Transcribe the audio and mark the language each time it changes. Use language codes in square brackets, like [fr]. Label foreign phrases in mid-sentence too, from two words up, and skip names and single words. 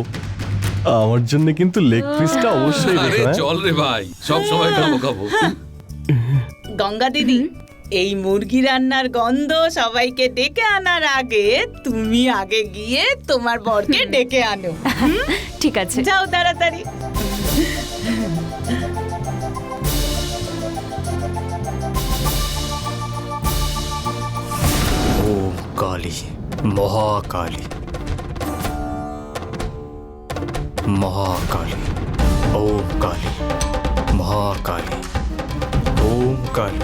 [bn] আমার জন্য কিন্তু [en] leg pieceটা [bn] অবশ্যই আরে রেখো, হ্যাঁ? চল রে ভাই, সব সময় খাবো। গঙ্গা দিদি, এই মুরগি রান্নার গন্ধ সবাইকে ডেকে আনার আগে তুমি আগে গিয়ে তোমার বরকে ডেকে আনো। ঠিক আছে। যাও তাড়াতাড়ি। [sa] ओम काली महाकाली महाकाली ओम काली महाकाली ओम काली